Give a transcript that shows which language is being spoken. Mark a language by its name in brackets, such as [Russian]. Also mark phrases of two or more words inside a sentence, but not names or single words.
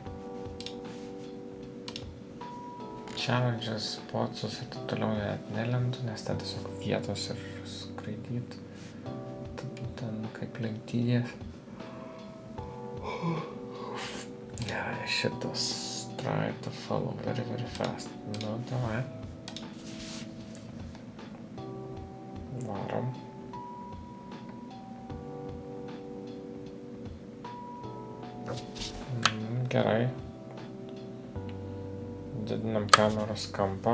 [Lithuanian] Challenges, potsus ir taip toliau net nelendu, nes ten tiesiog vietos ir skraidyt. Ten kaip lenktynės. Gerai, šitas [English] try to follow very fast. [Lithuanian] Nu, davai. Varom. Gerai. Didinam kameros kampą.